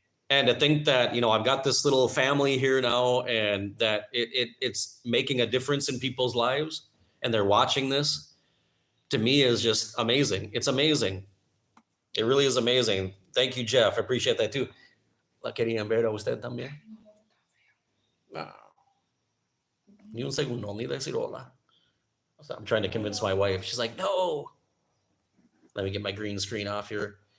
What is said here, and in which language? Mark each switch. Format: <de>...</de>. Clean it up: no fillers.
<en>And to think that, I've got this little family here now and that it's making a difference in people's lives and they're watching this, to me is just amazing. It's amazing. It really is amazing. Thank you, Jeff. I appreciate that too.</en> <es>¿La querían ver a usted también? No. Ni un segundo, ni decir hola.</es> <en>So I'm trying to convince my wife. She's like, no. Let me get my green screen off here.</en>